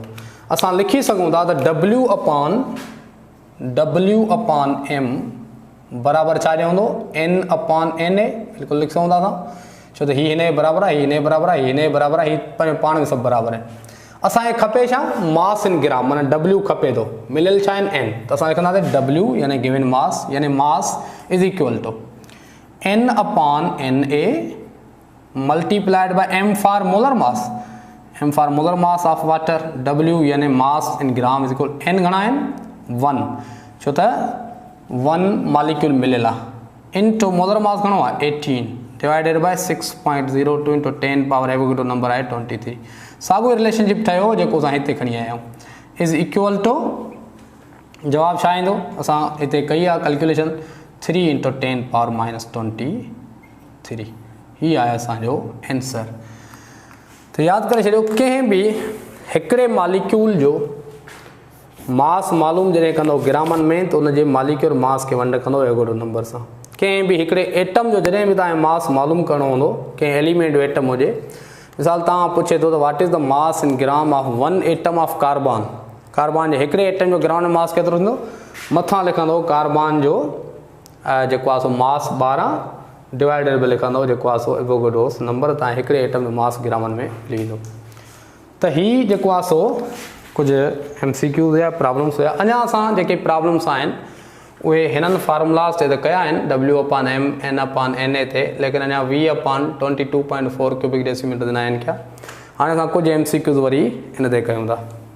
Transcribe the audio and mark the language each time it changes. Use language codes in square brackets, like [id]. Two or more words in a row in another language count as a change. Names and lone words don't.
[sd] असां लिखी सघूं था त [en] W upon M [sd] बराबरि छा हूंदो [en] N upon NA [sd] बिल्कुलु लिखी सघूं था असां छो त ही हिन जे बराबरि आहे ही हिन जे बराबरि आहे ही हिन जे बराबरि आहे ही पंहिंजो पाण में सभु बराबरि आहिनि। असांखे खपे छा [en] mass in gram [sd] माना W खपे थो मिलियल छा आहिनि N त असां लिखंदासीं W यानी [en] given mass [sd] यानी [en] mass is equal to N upon NA multiplied by M for molar mass M for molar mass of water W [sd] यानी [en] mass in gram is equal N [sd] घणा आहिनि 1 छो त 1 मॉलिक्यूल मिलियल आहे [en] into molar mass [sd] घणो आहे 18 [en] divided by 6.02 into 10 power Avogadro number [sd] आहे 23। साॻियो रिलेशनशिप ठहियो जेको असां हिते खणी आया आहियूं [en] is equal to [sd] जवाबु छा ईंदो असां हिते कई आहे कैलकुलेशन 3 × 10 पावर -23 ही आहे असांजो आंसर। त यादि करे छॾियो कंहिं बि हिकिड़े मॉलिक्यूल जो मास मालूम जॾहिं कंदो ग्रामनि में त उनजे मॉलिक्यूल मास खे वंड कंदो [en] Avogadro number [sd] सां। कंहिं बि हिकिड़े एटम जो जॾहिं बि तव्हांखे मास मालूम करिणो हूंदो कंहिं एलिमेंट जो एटम हुजे मिसाल तव्हां पुछे थो त [en] what is the mass in gram of 1 atom of carbon [sd] जे हिकिड़े एटम जो ग्राउंड में मास केतिरो थींदो मथां लिखंदो कार्बन जो जेको आहे सो मास 12 [en] divided by [sd] लिखंदो जेको आहे सो [en] Avogadro's number [sd] तव्हां हिकिड़े एटम जो मास ग्रामनि में मिली वेंदो। त ही जेको आहे सो कुझु MCQs या प्रॉब्लम्स हुया। अञा असां जेके प्रॉब्लम्स आहिनि उहे हिननि फार्मूलास ते त कया आहिनि [en] W upon M N upon NA [sd] ते लेकिन अञा [en] V upon 22.4 cubic decimeter [sd] न आहिनि क्या। हाणे असां कुझु MCQs वरी हिन ते कयूं था।